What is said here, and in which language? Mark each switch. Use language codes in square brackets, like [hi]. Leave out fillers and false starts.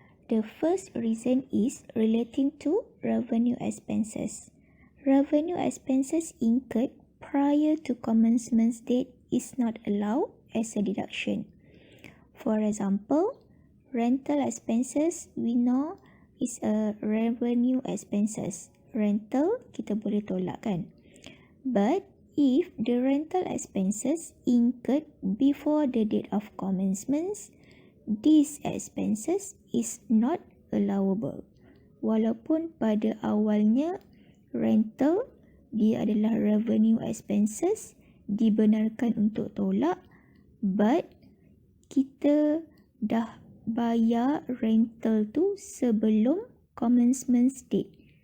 [en] The first reason is relating to revenue expenses. Revenue expenses incurred prior to commencement date is not allowed as a deduction. For example, rental expenses we know is a revenue expenses. [ms] Rental kita boleh tolak kan? [en] But if the rental expenses incurred before the date of commencement, these expenses is not allowable. [ms] Walaupun pada awalnya rental dia adalah revenue expenses, dibenarkan untuk tolak, but kita dah bayar rental tu sebelum commencement date.